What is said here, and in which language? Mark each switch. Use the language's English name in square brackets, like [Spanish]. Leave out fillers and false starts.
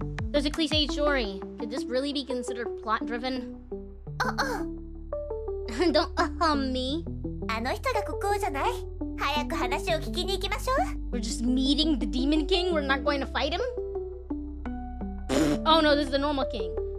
[English] There's a cliche story. Could this really be considered plot-driven? Don't me. [Japanese] あの人が国王じゃない。早く話を聞きに行きましょう。 [English] We're just meeting the Demon King. We're not going to fight him. Oh no, this is the normal king.